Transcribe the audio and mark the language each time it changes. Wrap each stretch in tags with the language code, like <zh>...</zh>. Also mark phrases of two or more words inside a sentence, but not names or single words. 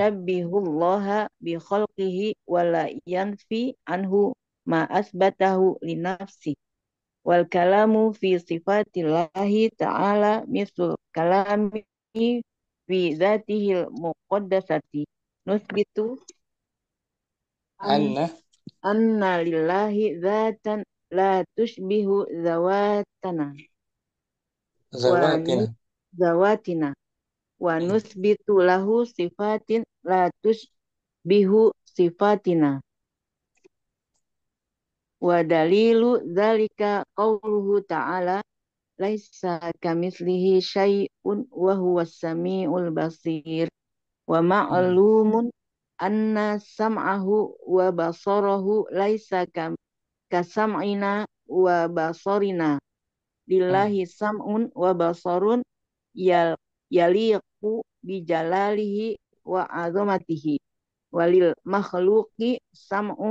<ar>يشبه الله بخلقه ولا ينفي عنه ما أثبته لنفسه والكلام في صفات الله تعالى مثل الكلام في ذاته المقدسة نثبت أن anna أن لله ذاتا لا تشبه ذواتنا و zawatina. ذواتنا و Hmm. نثبت له صفات لا تشبه صفاتنا والدليل ذلك قوله تعالى ليس كمثله شيء وهو السميع البصير و Hmm. معلوم أن سمعه وبصره ليس كسمعنا وبصرنا Hmm. لله سمع وبصر يل يليق بجلاله وعظمته وللمخلوق سمع</ar>